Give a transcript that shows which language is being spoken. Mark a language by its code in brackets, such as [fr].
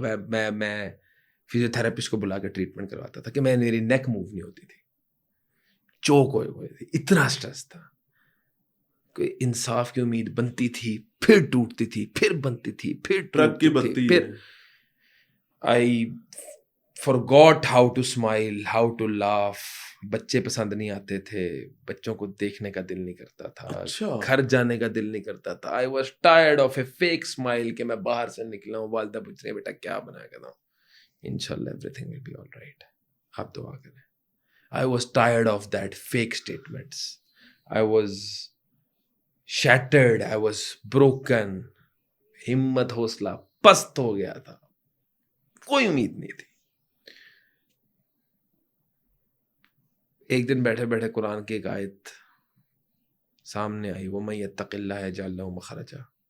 [ur] میں فزیوتھراپسٹ کو بلا کے ٹریٹمنٹ کرواتا تھا کہ میری نیک موو نہیں ہوتی تھی, چوک ہوئے تھی, اتنا اسٹریس تھا. کوئی انصاف کی امید بنتی تھی, پھر ٹوٹتی تھی, پھر بنتی تھی, پھر ٹرک کی بتی. پھر [en] I forgot how to smile, how to laugh. [ur] بچے پسند نہیں آتے تھے, بچوں کو دیکھنے کا دل نہیں کرتا تھا, گھر جانے کا دل نہیں کرتا تھا. [en] I was tired of a fake smile [ur] کہ میں باہر سے نکلا ہوں, والدہ پوچھ رہے بیٹا کیا بنا کے دوں, انشاءاللہ [en] everything will be all right, [ur] آپ دعا کریں. [en] I was tired of that fake statements. I was shattered, I was broken. [ur] ہمت حوصلہ پست ہو گیا تھا, کوئی امید نہیں تھی. ایک دن بیٹھے بیٹھے قرآن کی ایک آیت سامنے آئی, [ar] وَمَن يَتَّقِ اللَّهَ يَجْعَل لَهُ مَخْرَجًا.